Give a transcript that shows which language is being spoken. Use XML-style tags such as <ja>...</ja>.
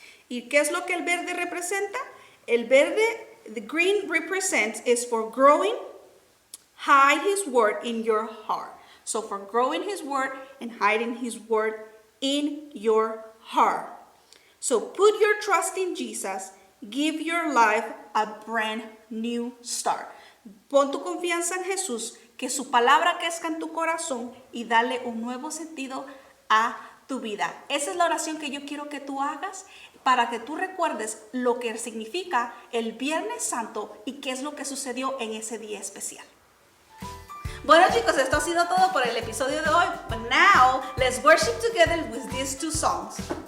<es>¿Y qué es lo que el verde representa? El verde,</es> <en>the green represents is for growing, hide his word in your heart. So for growing his word and hiding his word in your heart. So put your trust in Jesus. Give your life a brand new start.</en> <es>Pon tu confianza en Jesús, que su palabra crezca en tu corazón y dale un nuevo sentido a tu vida. Esa es la oración que yo quiero que tú hagas para que tú recuerdes lo que significa el Viernes Santo y qué es lo que sucedió en ese día especial. Bueno chicos, esto ha sido todo por el episodio de hoy.</es> <en>But now, let's worship together with these two songs.</en>